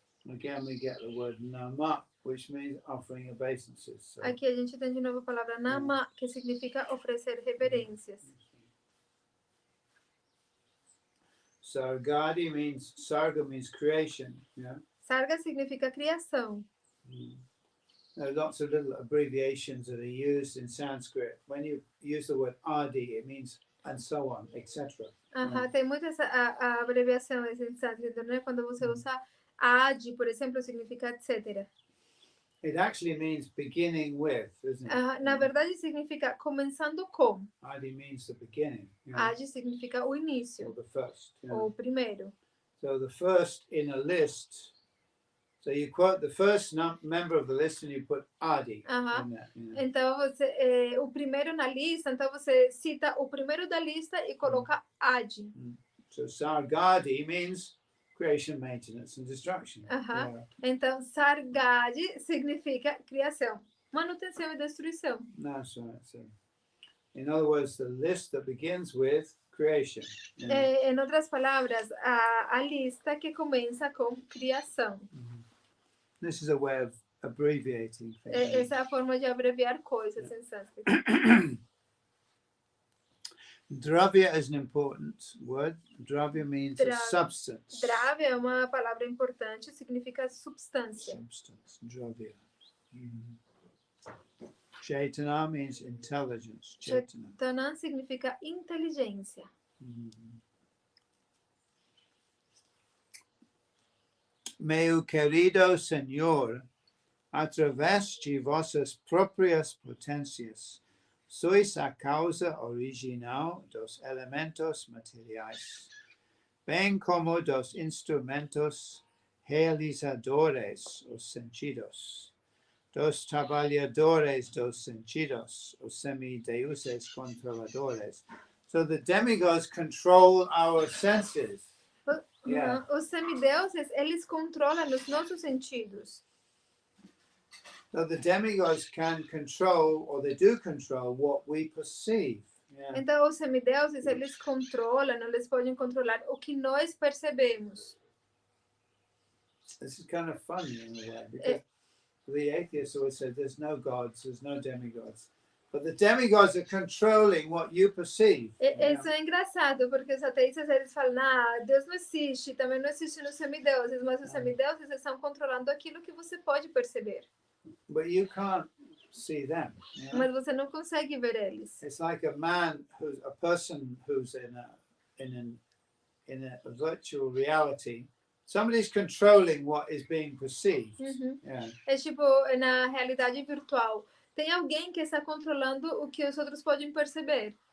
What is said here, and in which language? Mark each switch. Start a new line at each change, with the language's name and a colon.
English: Again, we get the word Nama, which means offering obeisances. So,
Portuguese: aqui a gente tem de novo a palavra Nama, que significa oferecer reverências.
English: Sargadi means, Sarga means creation. Yeah?
Portuguese: Sarga significa criação.
English: There are lots of little abbreviations that are used in Sanskrit. When you use the word Adi, it means and so on, etc.
Portuguese: Tem muitas abreviações em sânscrito, né? Quando você usa Adi, por exemplo, significa etc.
English: It actually means beginning with, isn't it?
Portuguese: Na verdade, significa começando com.
English: Adi means the beginning.
Portuguese: Adi significa o
English: Or
Portuguese: início,
English: the first.
Portuguese: ou o primeiro.
English: So the first in a list. So you quote the first member of the list and you put Adi in that.
Portuguese: Então, o primeiro na lista, então você cita o primeiro da lista e coloca Adi.
English: So Sargadi means creation, maintenance and destruction.
Portuguese: Então, Sargadi significa criação, manutenção e destruição.
English: That's right. So, in other words, the list that begins with creation.
Portuguese: Em outras palavras, a lista que começa com criação.
English: This is a way of abbreviating things.
Portuguese: Essa é a forma de abreviar coisas em sânscrito.
English: Dravya is an important word. Dravya means a substance.
Portuguese: Dravya é uma palavra importante, significa substância.
English: Substance, dravya. Chaitana means intelligence. Chaitana.
Portuguese: Chaitana significa inteligência. Meu querido Senhor, através de vossas próprias potências, sois a causa original dos elementos materiais, bem como dos instrumentos realizadores, os sentidos, dos trabalhadores dos sentidos, os semideuses controladores.
English: So the demigods control our senses. Yeah.
Portuguese: Os semideuses, eles controlam os nossos sentidos.
English: So the demigods can control, or they do control, what we perceive. Yeah.
Portuguese: Então, os semideuses, eles controlam, eles podem controlar o que nós percebemos.
English: This is kind of funny in a way, because the atheists always say there's no gods, there's no demigods. But the demigods are controlling what you perceive.
Portuguese: Isso é engraçado, porque os ateístas, eles falam, Deus não existe, também não existe nos semideuses, mas os semideuses estão controlando aquilo que você pode perceber.
English: But you can't see them. Yeah?
Portuguese: Mas você não consegue ver eles.
English: It's like a person who's in a virtual reality. Somebody's controlling what is being perceived. Yeah.
Portuguese: É tipo, na realidade virtual, tem alguém que está controlando o que os outros podem perceber.